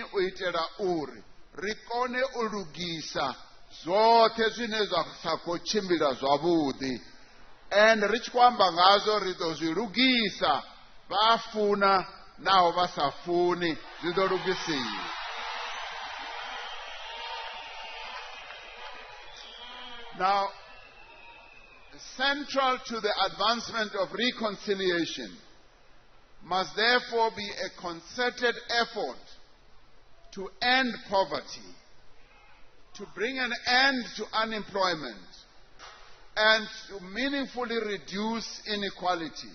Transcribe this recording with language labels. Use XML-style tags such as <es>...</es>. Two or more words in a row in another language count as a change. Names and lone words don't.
<ve>U itela uri ri kone u lugisa zwoṱhe zwine zwa sa khou tshimbila zwavhuḓi. And ri tshi khou amba ngazwo ri ḓo zwi lugisa, vha funa naho vha sa funi zwi ḓo lugisiwa.</ve> <en>Now, central to the advancement of reconciliation must therefore be a concerted effort to end poverty, to bring an end to unemployment, and to meaningfully reduce inequality.</en>